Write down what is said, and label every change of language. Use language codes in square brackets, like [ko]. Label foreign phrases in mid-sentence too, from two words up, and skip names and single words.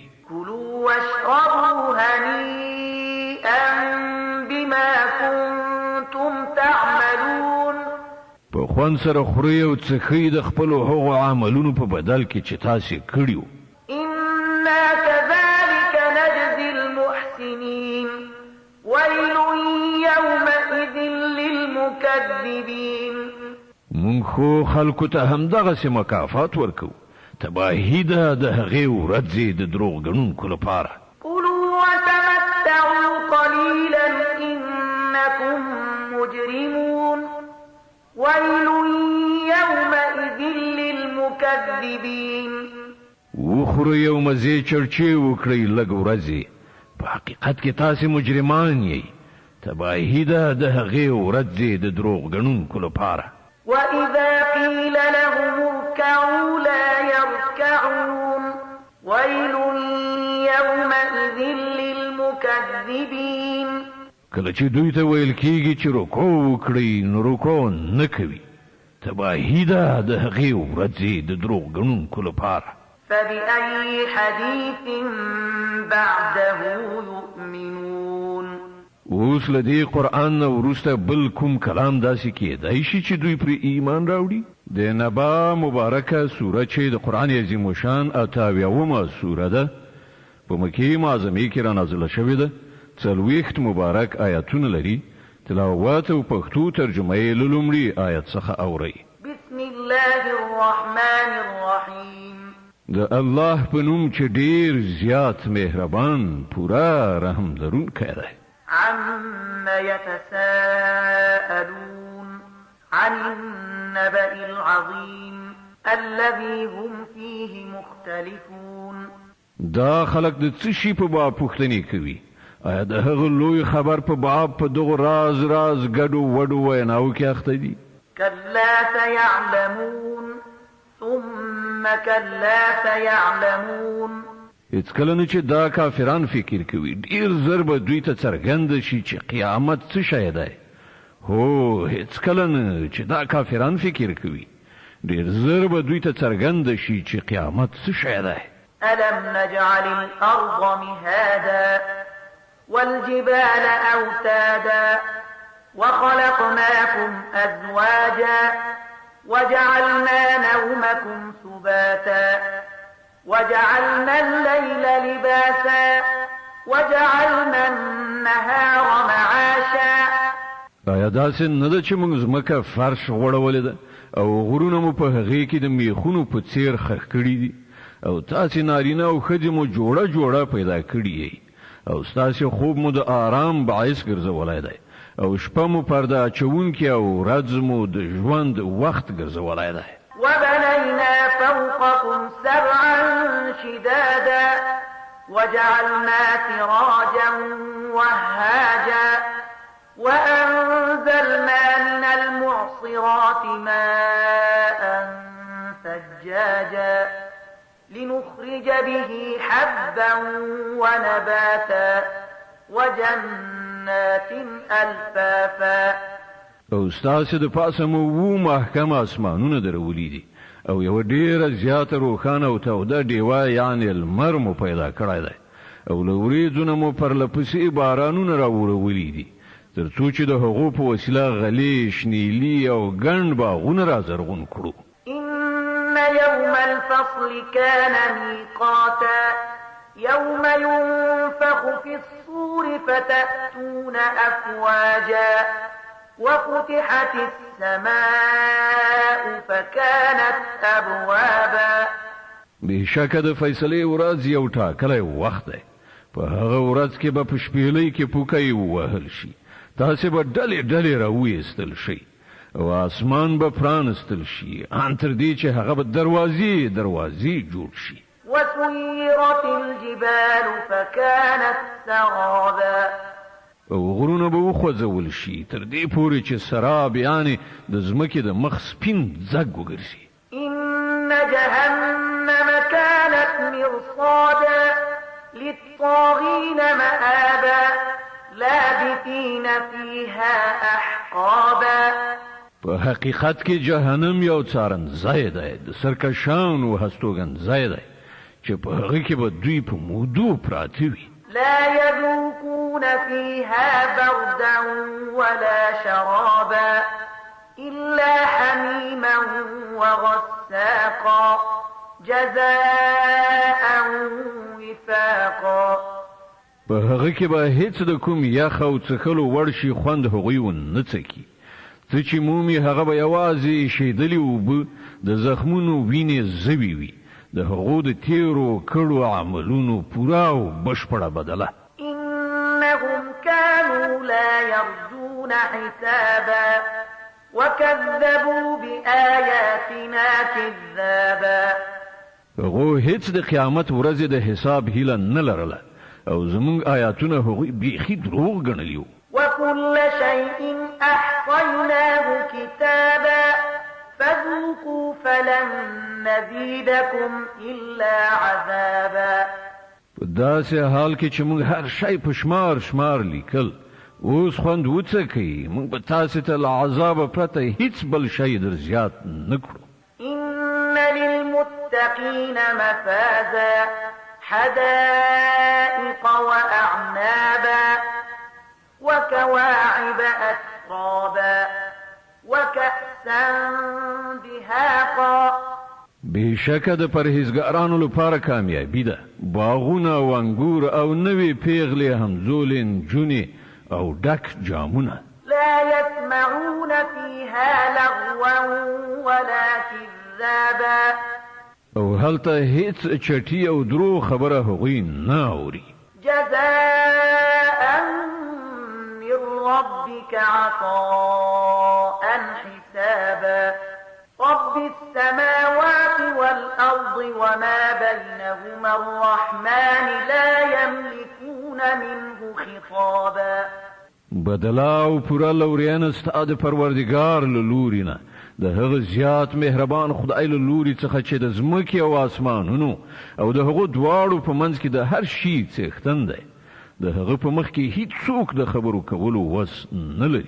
[ar] كلوا واشربوا هنيئا بما كنتم تعملون [ps] په خوند سره خورئ او څښئ د خپلو هغو عملونو په بدل کې چې تاسې کړي وو [ar] إنا كذلك نجزي المحسنين ويل يومئذ للمكذبين [ps] مونږ خو خلکو ته همدغسې مکافات ورکوو تباهي ده د هغې ورځې د دروغ ګڼونکو لپاره [ar] كلوا وتمتعوا قليلا إنكم مجرمون ويل يومئذ للمكذبين [ps] وخورئ او مزې چرچې وکړئ لږ ورځې په حقیقت کې تاسې مجرمان یئ تباهي ده د هغې ورځې د دروغ ګڼونکو لپاره [ar] وإذا قيل لهم اركعوا لا يركعون ويل يومئذ للمكذبين [ps] کله چې دوی ته ویل کېږي چې رکوع وکړئ نو رکوع نه کوي تباهي ده د هغې ورځې د دروغ ګڼونکو لپاره [ar] فبأي حديث بعده يؤمنون [ps] اوس لدی قرآن نو وروسته بل کوم کلام داسې کېدای شي چې دوی پر ایمان راوړي د نبا مبارکه سوره چې د قرآن عظیم شان 88 سوره ده په مکه معظمه کې را نازله شوې ده 40 مبارک آیاتونه لري تلاوت او پښتو ترجمه یې لومړی آیت څخه اوري [ar] بسم الله الرحمن الرحیم [ps] د الله په نوم چې ډیر زیات مهربان پورا رحم لرونکی دی [ar] عما يتساءلون عن النبأ العظيم الذي هم فيه مختلفون [ps] دا خلق د څه شي په باب پوښتنې کوي آیا د هغه لوی خبر په باب په دغه راز ګډو وډو ویناو کې اخته دي [ar] كلا سيعلمون ثم كلا سيعلمون [ps] هیڅ کله نه چې دا کافران فکر کوي ډیر زر به دوی ته څرګند شي چې قیامت څه شی دی هو هیڅ کله نه چې دا کافران فکر کوي ډیر زر به دوی ته څرګند شي چې قیامت څه شی دی [ar] ألم نجعل الأرض مهادا والجبال أوتادا وخلقناكم أزواجا وجعلنا نومكم سباتا وجعلنا الليل لباسا وجعلنا النهار معاشا [ps] آیا داسې نه ده چې موږ ځمکه فرش غوړولې ده او غرونه مو په هغې کې د میخونو په څیر خښ کړي دي او تاسې نارینه او ښځې مو جوړه پیدا کړي یې او ستاسې خوب مو د آرام باعث ګرځولی دی او شپه مو پرده اچوونکې او ورځ مو د ژوند وخت ګرځولی دی [ar] وبنينا فوقكم سبعا شدادا وجعلنا سراجا وهاجا وأنزلنا من المعصرات ماء ثجاجا لنخرج به حبا ونباتا وجنات ألفافا [ps] او ستاسې د پاسه مو وو محکم اسمانونه درولي دي او یو ډیره زیاته روښانه او توده ډیوه یعنې لمر مو پیدا کړی دی او له وریځو نه مو پرلپسې بارانونه راوړولي دي تر څو چې د هغو په وسیله غلې شنیلي او ګڼ باغونه را زرغون کړو [ar] إن يوم الفصل كان ميقاتا يوم ينفخ في الصور فتأتون أفواجا وفتحت السماء فكانت أبوابا [ps] بشک د فیصلې ورځ یو ټاکلی وخت دی په هغه ورځ کې به په شپېلۍ کې پوکی ووهل شي تاسې به ډلې راویستل شي او اسمان به پرانستل شي ان تر دې چې هغه به دروازې جوړ شي [ar] وسيرت الجبال فكانت سرابا [ps] او غرونه به وخوځول شي تر دې پورې چې سراب یعنې د ځمکې د مخ سپین ځګ وګرځي [ar] إن جهنم كانت مرصادا للطاغين مآبا لابثين فيها أحقابا [ps] په حقیقت کې جهنم یو څارنځای دی د سرکشانو هستوګنځای دی چې په هغه کې به دوی په مودو پراته وي [ar] لا يذوقون فيها بردا ولا شرابا إلا حميما وغساقا جزاء وفاقا [ps] په هغه کې به هیڅ د کوم یخ او څښلو وړ شي خوند هغوی ونه څکي څه چې مومي هغه به یوازې شیدلې اوبه د زخمونو وینې زوی وي د هغو د تیرو کړو عملونو پورا او بشپړه بدله [ar] إنهم كانوا لا يرجون حسابا وكذبوا بآياتنا كذابا [ps] هغو هیڅ د قیامت ورځې د حساب هیله نه لرله او زمونږ آیاتونه هغوی بیخي دروغ ګڼلیو [ar] وكل شيء أحصيناه كتابا فذوقوا فلن نزيدكم إلا عذابا [ps] په داسې حال کې چې موږ هر شی په شمار لیکل اوس خوند وڅکئ موږ به تاسې ته له عذابه پرته هیڅ بل شی در زیات نه کړو [ar] إن للمتقين مفازا حدائق وأعنابا وكواعب أترابا وكأسا دهاقا [ps] بشکه د پرهیزګارانو لپاره کامیابی ده باغونه او انګور او نوې پیغلې همزولین جونې او ډک جامونه [ar] لا يسمعون فيها لغوا ولا كذابا [ps] او هلته هیڅ چټي او درو خبره هغوی نه اوري [ar] جزاء من ربك عطاء حسابا رب السماوات والأرض وما بينهما الرحمن لا يملكون منه خطابا [ps] بدلا او پورا لورین ستا د پروردگار له لوري نه د هغه زیات مهربان خدای له لوري څخه چې د زمکه او اسمانونو او د هغه دواړو په منځ کې د هر شي څښتن دی د هغه په مخ کې هیڅ څوک د خبرو کولو وس نه لري